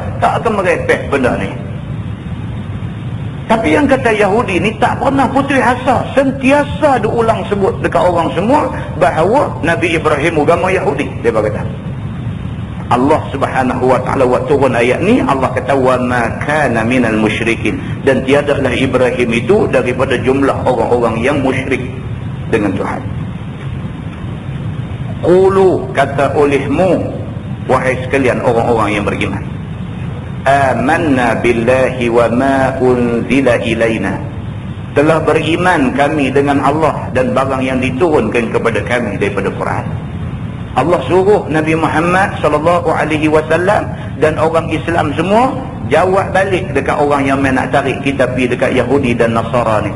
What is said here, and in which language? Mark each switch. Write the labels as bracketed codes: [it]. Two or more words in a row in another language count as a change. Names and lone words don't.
[ms] Tak akan merepek benda ni. Tapi yang kata Yahudi ni tak pernah putus asa. Sentiasa diulang sebut dekat orang semua bahawa Nabi Ibrahim agama Yahudi. Dia berkata. Allah [ar] سبحانه وتعالى [ms] waktu turun ayat ni, Allah kata [ar] وما كان من المشركين, [ms] dan tiadalah Ibrahim itu daripada jumlah orang-orang yang musyrik dengan Tuhan. Qulu, kata olehmu wahai sekalian orang-orang yang beriman, [ar] آمنا بالله وما أنزل إلينا, [ms] telah beriman kami dengan Allah dan barang yang diturunkan kepada kami daripada Quran. Allah suruh Nabi Muhammad [ar] صلى الله عليه وسلم [ms] dan orang Islam semua jawab balik dekat orang yang main nak tarik kita pergi dekat Yahudi dan Nasara ni.